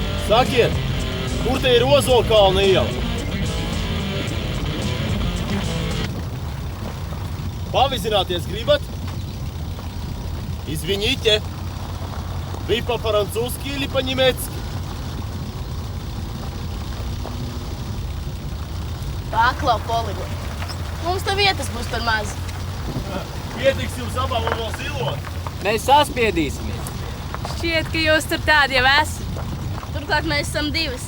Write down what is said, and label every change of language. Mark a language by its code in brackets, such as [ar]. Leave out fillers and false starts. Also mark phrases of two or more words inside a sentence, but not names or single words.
[lv] Sakiet, kur te ir Ozolkalna iela? Pavizināties gribat? [ru] Извините, вы по-французски или по-немецки? [lv] Paklau, Poligo. Mums tā vietas būs par maz. Pietiks jums abām un vēl zilot. Mēs saspiedīsimies. Šķiet, ka jūs tur tādi jau esat. Turklāt mēs esam divas.